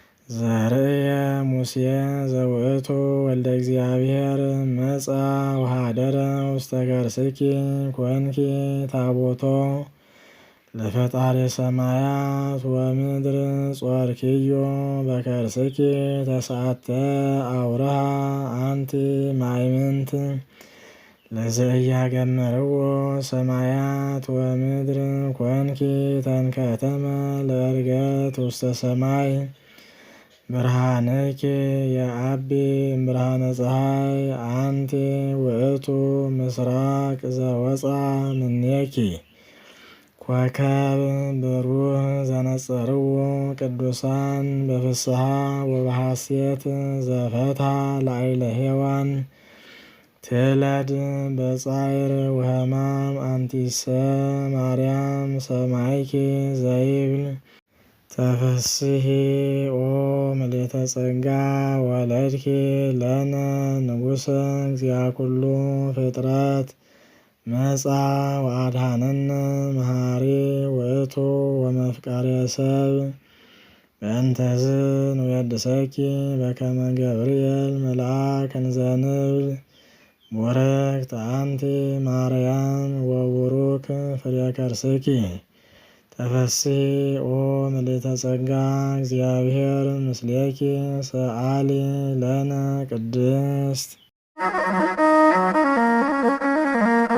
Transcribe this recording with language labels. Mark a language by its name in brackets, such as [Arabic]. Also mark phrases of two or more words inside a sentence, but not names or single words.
[Geez] ዘርእየ ሙሴ ዘውእቱ ወልደ እግዚአብሔር መጻ ወኀደረ ውስተ ከርስኪ ኮንኪ ታቦቶ ለፈጣሪ ሰማያት ወምድር ጾርኪዮ በከርስኪ ተስዓተ አውርሃ አንቲ ማእምንት ለዘኢያገመርዎ ሰማያት ወምድር ኮንኪ ተንከተመ ለዕርገት ውስተ ሰማይ ብርሃንኪ የአቢ ብርሃነ ፀሐይ አንቲ ውእቱ ምስራቅ ዘወፃ ምኔኪ ኮከብ ብሩህ ዘነጸርዎ ቅዱሳን በፍስሐ ወበሐሴት ዘፈትሐ ላዕለ ሔዋን ትለድ በጻዕር ወሕማም አንቲሰ ማርያም ሰማይኪ ዘይብል ተፈስሒ ኦ ምልዕተ ጸጋ ወለድኪ ለነ ንጉሠ እግዚአ ኩሉ ፍጥረት መጻ ወአድኀነነ መሐሪ ውእቱ ወመፍቀሬ ሰብእ በእንተዝ ንዌድሰኪ በከመ ገብርኤል መልአክ እንዘ ንብል ቡርክት አንቲ ማርያም ወቡሩክ ፍሬ ከርስኪ ተፈስሒ ኦ ምልዕተ ጸጋ እግዚአብሔር ምስሌኪ ሰአሊ ለነ ቅድስት